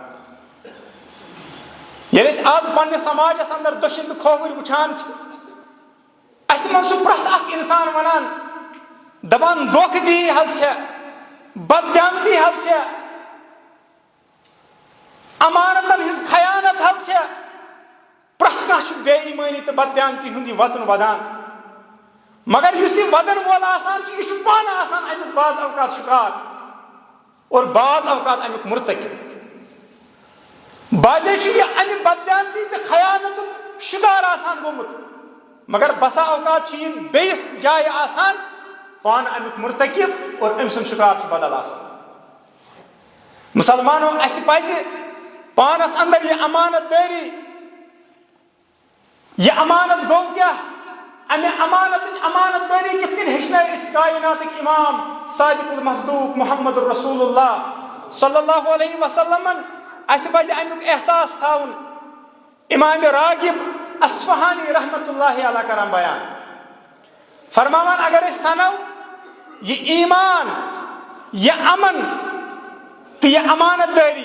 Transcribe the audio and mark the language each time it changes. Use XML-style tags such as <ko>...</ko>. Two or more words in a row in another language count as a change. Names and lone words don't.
<ks>ییٚلہِ أسۍ آز پننِس سماجس اندر دٔچھِنۍ تہٕ کھووٕرۍ وٕچھان چھِ، اسہِ منٛز چھُ پرٛٮ۪تھ اکھ انسان ونان، دپان دھوکہٕ دہی حظ چھےٚ، بددیانتی حظ چھےٚ، امانتن ہز خیانت حظ چھے پرٛٮ۪تھ کانٛہہ چھُ بے ایمٲنی تہٕ بددیانتی ہُنٛد یہِ وَدُن وَدان مگر یُس یہِ وَدن وول آسان چھُ یہِ چھُ پانہٕ آسان امیُک بعض اوقات شِکار اور بعض اوقات امیُک مرتکب بعضے چھُ یہِ امہِ بددیانتی تہٕ خیانتُک شِکار آسان گوٚمُت مگر بسا اوقات چھِ یہِ بیٚیِس جایہِ آسان پانہٕ امیُک مرتکب اور أمۍ سُنٛد شِکار چھُ بدل آسان مسلمانو اَسہِ پَزِ پانس اندر یہِ امانت دٲری یہِ امانت گوٚو کیٛاہ امہِ امانت دٲری کِتھ کٔنۍ ہیٚچھنٲے أسۍ کایناتٕکۍ امام</ks> <ar>صادق المصدوق</ar> <ks>محمد</ks> <ar>رسول اللہ صلی اللہ علیہ وسلمن</ar> <ks>اَسہِ پَزِ امیُک احساس تھاوُن امام راغب اصفہانی</ks> <ar>رحمتہ اللہ علیہ</ar> <ks>کران بیان فرماوان اگر أسۍ سنو یہِ ایمان یہِ امن تہٕ یہِ امانت دٲری</ks>